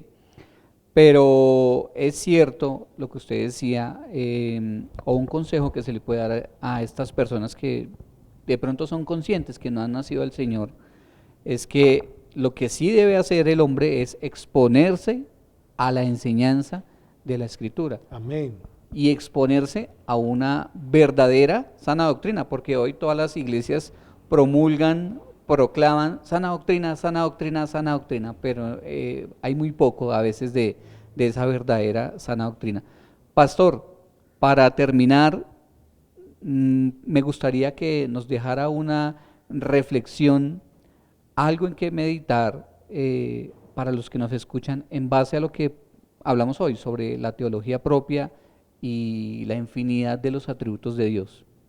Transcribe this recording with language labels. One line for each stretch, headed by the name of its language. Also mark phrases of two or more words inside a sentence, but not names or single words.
Spanish: Pero es cierto lo que usted decía, o un consejo que se le puede dar a estas personas que de pronto son conscientes que no han nacido al Señor, es que lo que sí debe hacer el hombre es exponerse a la enseñanza de la Escritura. Amén. Y exponerse a una verdadera sana doctrina, porque hoy todas las iglesias promulgan, proclaman sana doctrina, sana doctrina, sana doctrina, pero hay muy poco a veces de esa verdadera sana doctrina. Pastor, para terminar, me gustaría que nos dejara una reflexión, algo en que meditar para los que nos escuchan en base a lo que hablamos hoy sobre la teología propia y la infinidad de los atributos de Dios.